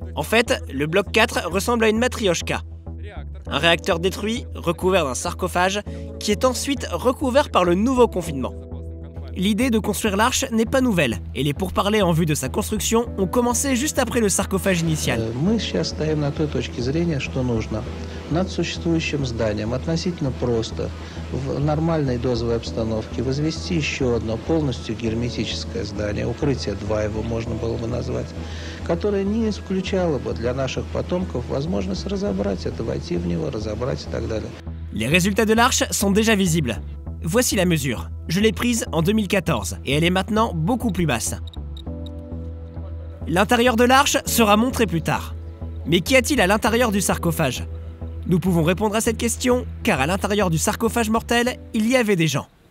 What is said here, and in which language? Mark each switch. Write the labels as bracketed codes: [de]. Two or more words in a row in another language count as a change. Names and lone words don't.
[fr] En fait, le bloc 4 ressemble à une matrioshka. Un réacteur détruit, recouvert d'un sarcophage, qui est ensuite recouvert par le nouveau confinement. L'idée de construire l'arche n'est pas nouvelle, et les pourparlers en vue de sa construction ont commencé juste après le sarcophage initial. [ru] Мы сейчас стоим на той точке зрения, что нужно над существующим зданием относительно просто в нормальной дозовой обстановке возвести еще одно полностью герметическое здание, укрытие 2 его можно было бы назвать, которое не исключало бы для наших потомков возможность разобрать это, войти в него, разобрать и так далее. [fr] Les résultats de l'arche sont déjà visibles. Voici la mesure. Je l'ai prise en 2014 et elle est maintenant beaucoup plus basse. L'intérieur de l'arche sera montré plus tard. Mais qu'y a-t-il à l'intérieur du sarcophage? Nous pouvons répondre à cette question car à l'intérieur du sarcophage mortel, il y avait des gens.